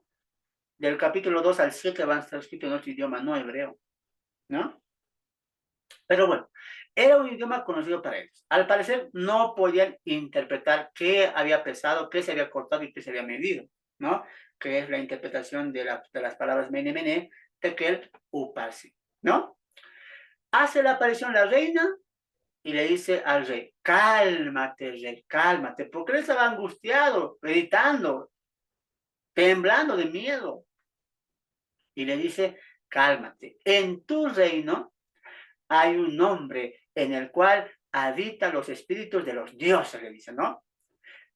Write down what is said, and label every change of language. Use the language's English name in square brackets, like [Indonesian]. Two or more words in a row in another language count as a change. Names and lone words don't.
[Spanish] Del capítulo 2 al 7 van a estar escritos en otro idioma, no hebreo, ¿no? Pero bueno, era un idioma conocido para ellos. Al parecer no podían interpretar qué había pesado, qué se había cortado y qué se había medido, ¿no? Que es la interpretación de las palabras [Aramaic] mene, tekel, uparsi, [Spanish] ¿no? Hace la aparición la reina y le dice al rey, cálmate, rey, cálmate, porque él estaba angustiado, gritando, temblando de miedo. Y le dice, cálmate, en tu reino hay un nombre en el cual habitan los espíritus de los dioses, le dice, ¿no?